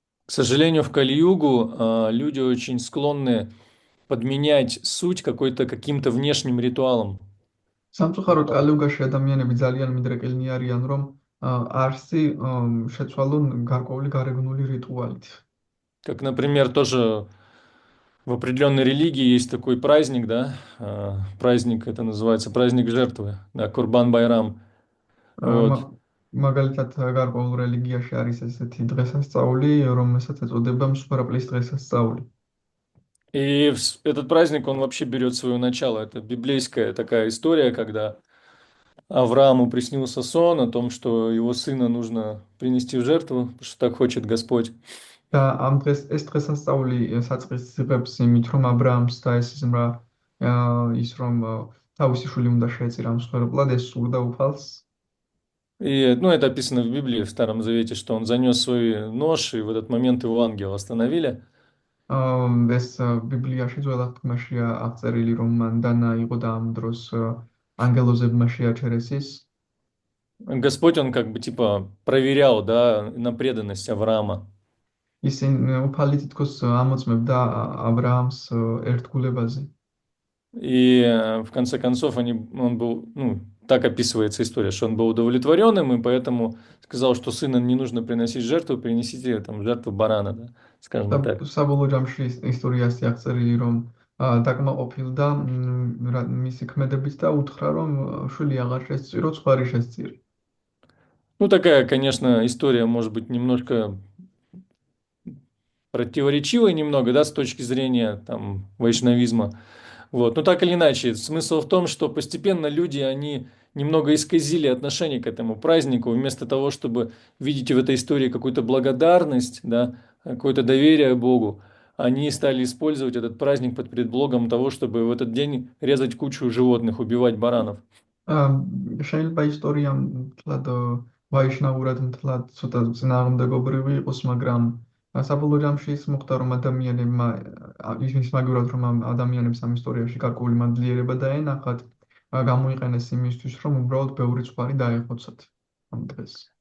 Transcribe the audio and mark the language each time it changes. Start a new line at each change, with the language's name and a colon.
Russian: К сожалению, в Кали-югу люди очень склонны подменять суть каким-то внешним ритуалом.
Georgian: სამწუხაროდ კალი-იუგაში ადამიანები ძალიან მიდრეკილნი არიან, რომ არსი შეცვალონ გარკვეული გარეგნული რიტუალით.
Russian: Как, например, тоже в определенной религии есть такой праздник, да, праздник, это называется праздник жертвы, да, Курбан-Байрам. Вот.
Georgian: მაგალითად, გარკვეულ რელიგიაში არის ესეთი დღესასწაული, რომელსაც ეწოდება მსხვერპლის დღესასწაული.
Russian: И этот праздник, он вообще берет свое начало. Это библейская такая история, когда Аврааму приснился сон о том, что его сына нужно принести в жертву, потому что так хочет Господь.
Georgian: და ამ დღეს ეს დღესასწაული საწყის იღებს იმით, რომ აბრაამს დაესიზმრა ის, რომ თავისი შვილი უნდა შეეწირა მსხვერპლად, ეს სურდა უფალს.
Russian: И, ну, это описано в Библии, в Старом Завете, что он занес свой нож, и в этот момент его ангел остановили.
Georgian: ეს ბიბლიაში ძველ აღთქმაშია აღწერილი, რომ მან დანაიღო და ამ დროს ანგელოზებმა შეაჩერეს ის.
Russian: Господь, он как бы типа проверял, да, на преданность Авраама.
Georgian: უფალი თითქოს ამოწმებდა აბრაამს ერთგულებაზე.
Russian: И в конце концов он был, ну, так описывается история, что он был удовлетворенным, и поэтому сказал, что сына не нужно приносить жертву, принесите там жертву барана, да, скажем так.
Georgian: საბოლოო ჯამში ისტორიაში აღწერილი, რომ დაკმაყოფილდა მისი ქმედებით და უთხრა, რომ შვილი აღარ შესწირო, სხვა შესწირი.
Russian: Ну, такая, конечно, история может быть немножко противоречивая немного, да, с точки зрения там вайшнавизма. Вот. Но так или иначе, смысл в том, что постепенно люди, они немного исказили отношение к этому празднику, вместо того, чтобы видеть в этой истории какую-то благодарность, да, какое-то доверие Богу, они стали использовать этот праздник под предлогом того, чтобы в этот день резать кучу животных, убивать баранов.
Georgian: შეიძლება ისტორია მთლად ვაიშნაურად მთლად ცოტა წინააღმდეგობრივი იყოს, მაგრამ საბოლოო ჯამში ის მოხდა, რომ ადამიანებმა ისმის მაგურად, რომ ადამიანებს ამ ისტორიაში გარკვეული მადლიერება დაენახათ, გამოიყენეს იმისთვის, რომ უბრალოდ ბევრი ცხვარი დაეხოცათ ამ დღეს.